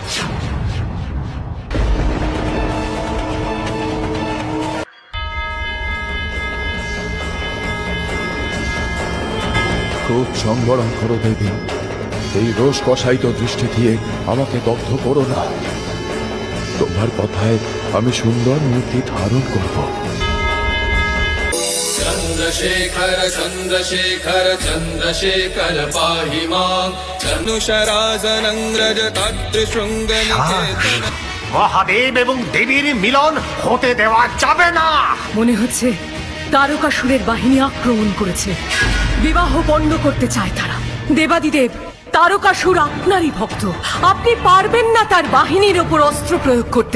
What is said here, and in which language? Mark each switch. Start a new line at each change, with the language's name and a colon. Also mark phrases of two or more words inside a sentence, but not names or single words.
Bangla: খুব সংবরণ করো দেবী, এই রোষ কষায়িত দৃষ্টি দিয়ে আমাকে দগ্ধ করো না। তোমার কথায় আমি সুন্দর মূর্তি ধারণ করব।
Sanskrit: चन्द्रशेखर चन्द्रशेखर चन्द्रशेखर पाहि मां धनुषराजनङ्ग्रजताद्रिशृङ्गनिकेतन।
Bangla: মহাদেব এবং দেবীর মিলন হতে দেওয়া যাবে না। মনে হচ্ছে তারকাসুরের বাহিনী আক্রমণ করেছে, বিবাহ বন্ধ করতে চায় তারা। দেবাদিদেব, তারকাসুর আপনারই ভক্ত, আপনি পারবেন না তার বাহিনীর ওপর অস্ত্র প্রয়োগ করতে।